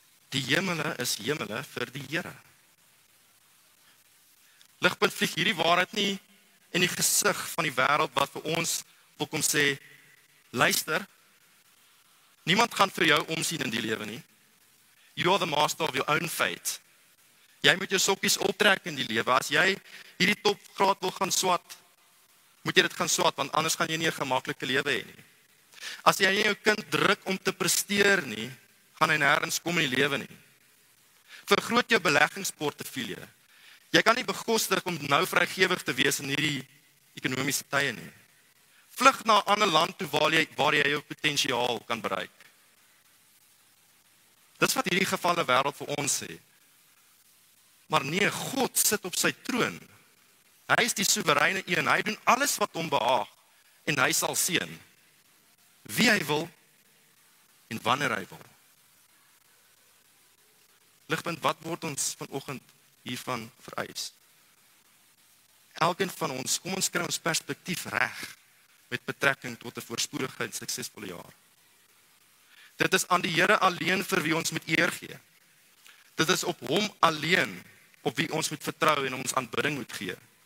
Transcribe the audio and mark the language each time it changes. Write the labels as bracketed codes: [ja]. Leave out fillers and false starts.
[af] Die hemele is hemele vir die Here. Ligpunt vlieg hierdie waarheid nie in die gesig van die wêreld wat vir ons wil kom sê, luister, niemand gaan vir jou omsien in die lewe nie. [en] You are the master of your own fate. [af] Jy moet jou sokkies optrek in die lewe. As jy hierdie topgraad wil gaan swat, moet jy dit gaan swat, want anders gaan jy nie 'n gemaklike lewe hê nie. As jy jou kind druk om te presteer nie, gaan hy nêrens kom in die lewe nie. Vergroot jou beleggingsportefeulje. Jy kan nie bekostig om nou vrygewig te wees in hierdie ekonomiese tye nie. Vlug na 'n ander land toe waar jy jou potensiaal kan bereik. Dis wat hierdie gevalle wêreld vir ons sê. Maar nee, God sit op sy troon. Hy is die soewereine een. Hy doen alles wat hom behaag en hy sal seën wie hy wil en wanneer hy wil. Ligpunt, wat word ons vanoggend hiervan vereis? Elkeen van ons, kom ons kry ons perspektief reg met betrekking tot 'n voorspoedige en suksesvolle jaar. Dit is aan die Here alleen vir wie ons moet eer gee. Dit is op hom alleen op wie ons moet vertrou en ons aanbidding moet gee.